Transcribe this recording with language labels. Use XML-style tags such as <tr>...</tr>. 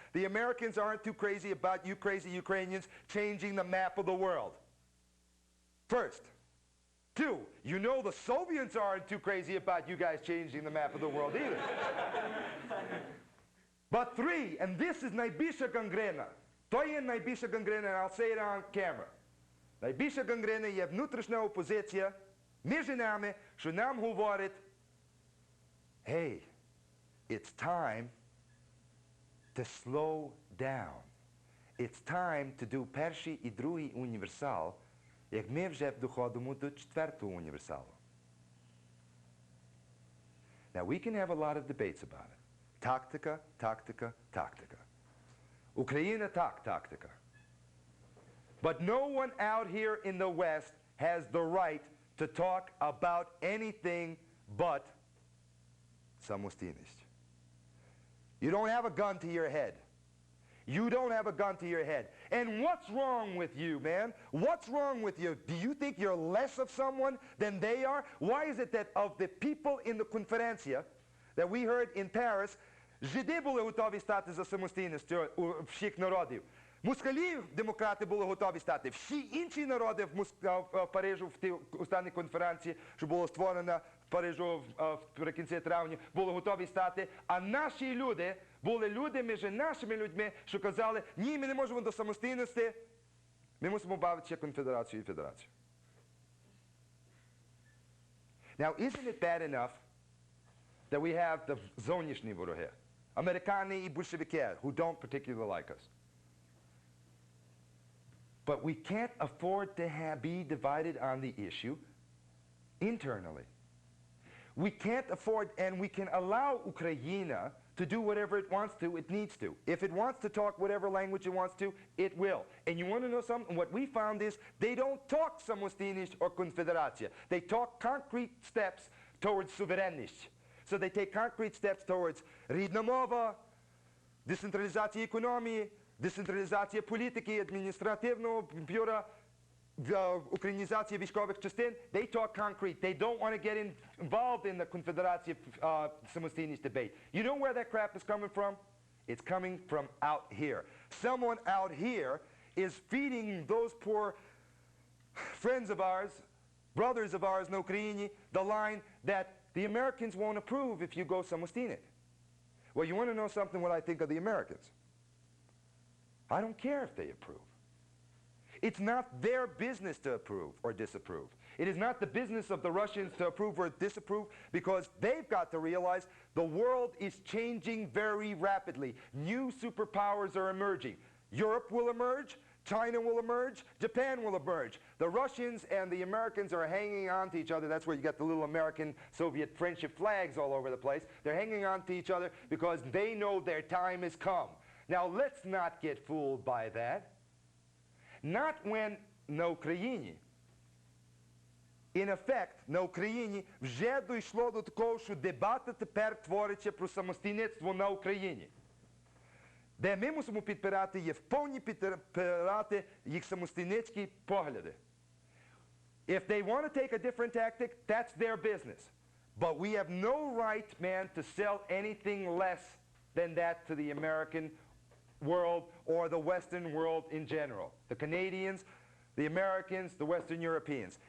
<en>The Americans aren't too crazy about you crazy Ukrainians changing the map of the world. First. 2, you know the Soviets aren't too crazy about you guys changing the map of the world either. But 3, and this is</en> <uk>найбільша гангрена. То є найбільша гангрена,</uk> <en>and I'll say it on camera.</en> <uk>Найбільша гангрена є внутрішня опозиція між нами, що нам говорить,</uk> <en>hey, it's time to slow down. It's time to do</en> <uk>перший і другий універсал, як ми вже доходимо до 4-го універсалу.</uk> <en>Now we can have a lot of debates about it. Tactica, tactica, tactica.</en> <uk>Україна так, tactica.</uk> <en>But no one out here in the West has the right to talk about anything but самостійність. You don't have a gun to your head. You don't have a gun to your head. And what's wrong with you, man? What's wrong with you? Do you think you're less of someone than they are? Why is it that of the people in the конференція that we heard in Paris,</en> <uk>жиди були готові стати за самостійність у всіх народів. Москалі демократи були готові стати. Всі інші народи в Парижу в тій останній конференції, що було створено в Парижу в кінці травня, були готові стати. А наші люди були люди між нашими людьми, що казали, ні, ми не можемо до самостійності, ми мусимо бавитися конфедерацію і федерацію.</uk> <en>Now, isn't it bad enough that we have the</en> <uk>зовнішні вороги, американи і большевики,</uk> <en>who don't particularly like us? But we can't afford to be divided on the issue internally. We can't afford, and we can allow Ukraine to do whatever it wants to, it needs to. If it wants to talk whatever language it wants to, it will. And you want to know something? What we found is they don't talk самостійність or конфедерація. They talk concrete steps towards суверенність. So they take concrete steps towards</en> <uk>рідна мова, децентралізація економії, децентралізація політики, адміністративного бюро, українізація військових частин.</uk> <en>They talk concrete. They don't want to get involved in the confederation самостійність debate. You know where that crap is coming from? It's coming from out here. Someone out here is feeding those poor friends of ours, brothers of ours in Ukraine, the line that the Americans won't approve if you go самостійне. Well, you want to know something what I think of the Americans? I don't care if they approve. It's not their business to approve or disapprove. It is not the business of the Russians to approve or disapprove, because they've got to realize the world is changing very rapidly. New superpowers are emerging. Europe will emerge, China will emerge, Japan will emerge. The Russians and the Americans are hanging on to each other. That's where you got the little American Soviet friendship flags all over the place. They're hanging on to each other because they know their time has come. Now, let's not get fooled by that. Not when</en> <uk>на Україні,</uk> <en>in effect,</en> <uk>на Україні вже дійшло до такого, що дебата тепер твориться про самостійництво на Україні. Де ми мусимо підпирати, є вповні підпирати їх самостійницькі погляди.</uk> <en>If they want to take a different tactic, that's their business. But we have no right, man, to sell anything less than that to the American world or the Western world in general. The Canadians, the Americans, the Western Europeans.</en>